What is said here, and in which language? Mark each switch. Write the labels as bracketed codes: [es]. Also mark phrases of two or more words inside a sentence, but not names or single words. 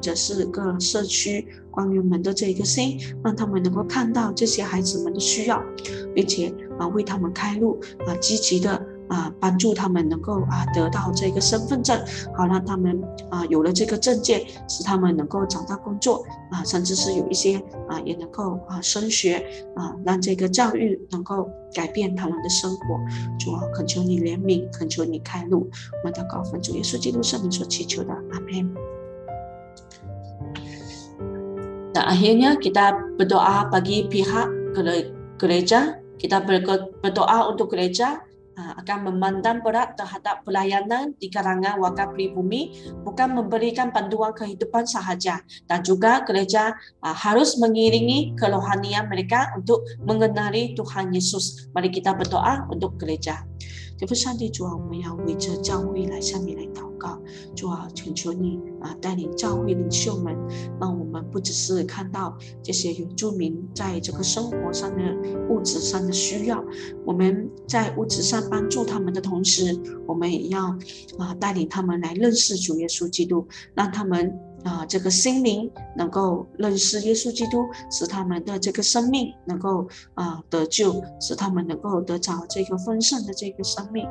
[zh] 者是各社区官员们的这个心，让他们能够看到这些孩子们的需要，并且为他们开路，积极的帮助他们能够得到这个身份证，好让他们有了这个证件，使他们能够找到工作甚至是有一些也能够升学让这个教育能够改变他们的生活。主啊，恳求你怜悯，恳求你开路。我们祷告奉主耶稣基督圣名所祈求的，阿们。 [ms] Dan akhirnya kita berdoa bagi pihak gereja. Kita berdoa untuk gereja akan memandang berat terhadap pelayanan di kalangan wakaf pribumi, bukan memberikan panduan kehidupan sahaja, dan juga gereja harus mengiringi kerohanian mereka untuk mengenali Tuhan Yesus. Mari kita berdoa untuk gereja。 [zh] 天父上帝，主啊，我们要为这教会来向你来祷告。主啊，恳求你带领教会领袖们，让我们不只是看到这些原住民在这个生活上的物质上的需要，我们在物质上帮助他们的同时，我们也要带领他们来认识主耶稣基督，让他们这个心灵能够认识耶稣基督，使他们的这个生命能够得救，使他们能够得着这个丰盛的这个生命。